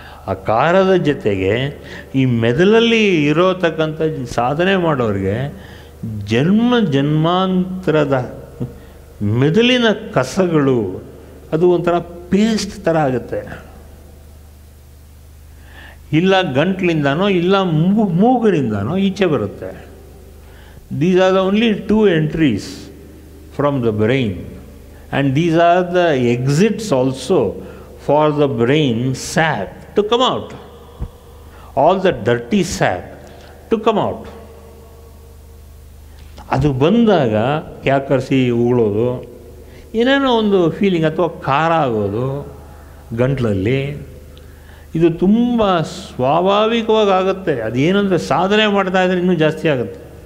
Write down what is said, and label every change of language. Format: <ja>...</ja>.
<kn>ಆ ಖಾರದ ಜೊತೆಗೆ ಈ ಮೆದುಳಲ್ಲಿ ಇರೋತಕ್ಕಂಥ ಸಾಧನೆ ಮಾಡೋರಿಗೆ ಜನ್ಮ ಜನ್ಮಾಂತರದ ಮೆದುಳಿನ ಕಸಗಳು ಅದು ಒಂಥರ ಪೇಸ್ಟ್ ಥರ ಆಗುತ್ತೆ. ಇಲ್ಲ ಗಂಟ್ಲಿಂದನೋ ಇಲ್ಲ ಮೂಗಿನಿಂದನೋ ಈಚೆ ಬರುತ್ತೆ.</kn> <en>These are the only 2 entries from the brain, and these are the exits also for the brain sap to come out, all the dirty sap to come out.</en> <kn>ಅದು ಬಂದಾಗ ಕ್ಯಾಕರ್ಸಿ ಉಗುಳೋದು, ಏನೇನೋ ಒಂದು ಫೀಲಿಂಗ್ ಅಥವಾ ಖಾರ ಆಗೋದು ಗಂಟ್ಲಲ್ಲಿ, ಇದು ತುಂಬ ಸ್ವಾಭಾವಿಕವಾಗಿ ಆಗುತ್ತೆ. ಅದೇನಂದರೆ ಸಾಧನೆ ಮಾಡ್ತಾಯಿದ್ರೆ ಇನ್ನೂ ಜಾಸ್ತಿ ಆಗುತ್ತೆ.</kn>